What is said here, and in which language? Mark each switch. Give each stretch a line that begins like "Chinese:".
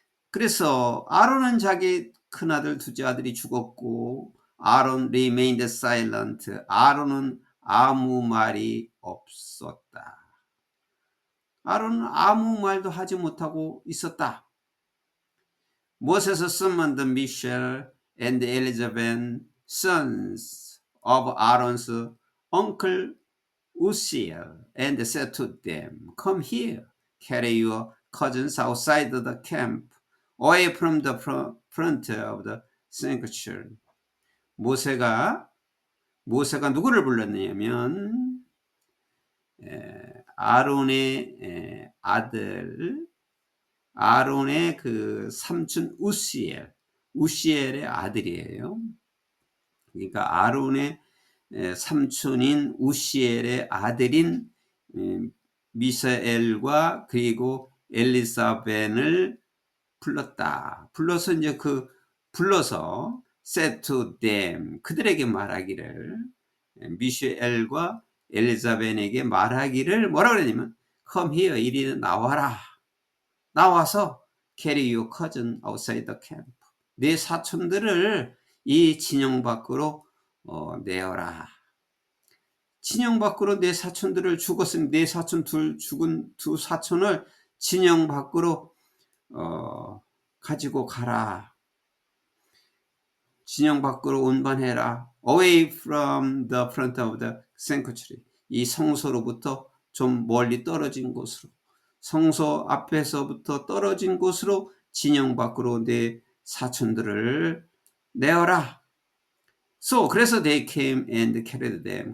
Korean: 그래서 아론은 자기 큰아들 둘째 아들이 죽었고 아론
English: remained silent.
Korean: 아론은 아무 말이 없었다. 아론은 아무 말도 하지 못하고 있었다.
English: Moses summoned Michel and Elizabeth, sons of Aaron's uncle Uzziel, and said to them, Come here, carry your cousins outside the camp, away from the front of the sanctuary.
Korean: 모세가 누구를 불렀냐면 아론의 아들, 아론의 그 삼촌 우시엘의 아들이에요. 그러니까 아론의 삼촌인 우시엘의 아들인 미사엘과 그리고 엘리사벤을 불러서 이제 불러서
English: said to them,
Korean: 그들에게 말하기를, 미샤엘과 엘리사벤에게 말하기를 뭐라 그러냐면
English: come here,
Korean: 이리 나와라. 나와서
English: carry your cousin outside the camp.
Korean: 내 사촌들을 이 진영 밖으로 내어라. 진영 밖으로 내 사촌들을 죽었으니 내 사촌 죽은 두 사촌을 진영 밖으로 가지고 가라. 진영 밖으로 운반해라.
English: Away from the front of the sanctuary.
Korean: 이 성소로부터 좀 멀리 떨어진 곳으로, 성소 앞에서부터 떨어진 곳으로 진영 밖으로 내 사촌들을 내어라.
English: So,
Korean: 그래서
English: they came and carried them.